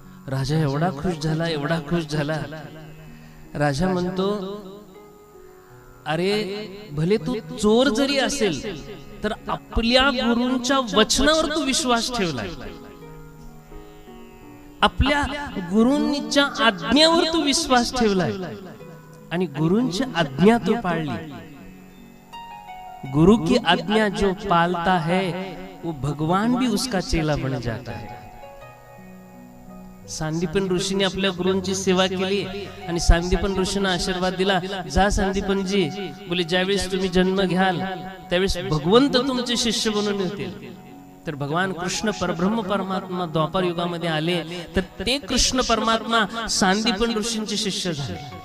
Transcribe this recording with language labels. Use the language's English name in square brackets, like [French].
[Marathi] राजा एवढा खुश झाला, एवढा खुश झाला. राजा म्हणतो, अरे भले तू चोर जरी असेल तर आपल्या गुरूंच्या वचनावर तू विश्वास ठेवलाय, आपल्या गुरूंच्या आज्ञेवर तू विश्वास ठेवलाय आणि गुरूंची आज्ञा तू पाळली. [Hindi] गुरु की आज्ञा जो पालता है वो भगवान भी उसका चेला बन जाता है. [Marathi] सांदीपन ऋषीने आपल्या गुरूंची सेवा केली आणि सांदीपन ऋषींना आशीर्वाद दिला, जा सांदीपनजी, बोले ज्यावेळेस तुम्ही जन्म घ्याल त्यावेळेस भगवंत तुमचे शिष्य बनून येतील. तर भगवान कृष्ण परब्रह्म परमात्मा द्वापर युगामध्ये आले, तर ते कृष्ण परमात्मा सांदीपन ऋषींचे शिष्य झाले.